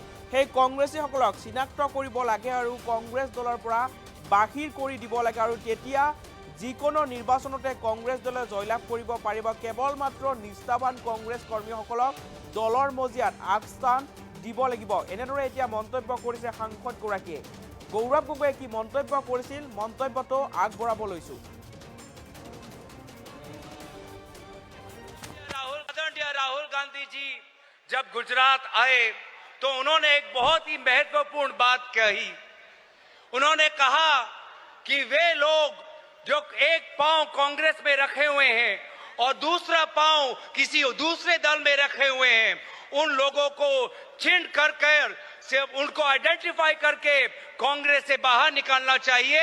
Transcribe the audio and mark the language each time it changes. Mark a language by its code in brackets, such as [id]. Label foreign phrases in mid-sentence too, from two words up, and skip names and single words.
[as] সেই কংগ্ৰেছীসকলক চিনাক্ত কৰিব লাগে আৰু কংগ্ৰেছ দলৰ পৰা বাহিৰ কৰি দিব লাগে আৰু তেতিয়া যিকোনো নিৰ্বাচনতে কংগ্ৰেছ দলে জয়লাভ কৰিব পাৰিব। কেৱল মাত্ৰ নিষ্ঠাবান কংগ্ৰেছ কৰ্মীসকলক দলৰ মজিয়াত আগস্থান দিব লাগিব। এনেদৰে এতিয়া মন্তব্য কৰিছে সাংসদগৰাকীয়ে। গৌৰৱ গগৈয়ে কি মন্তব্য কৰিছিল মন্তব্যটো আগবঢ়াব লৈছোঁ। [hi] राहुल गांधी जी जब गुजरात आए तो उन्होंने एक बहुत ही महत्वपूर्ण बात कही। उन्होंने कहा कि वे लोग जो एक पांव कांग्रेस में रखे हुए हैं और दूसरा पांव किसी दूसरे दल में रखे हुए हैं, उन लोगों को चिन्ह कर से उनको आइडेंटिफाई करके कांग्रेस से बाहर निकालना चाहिए।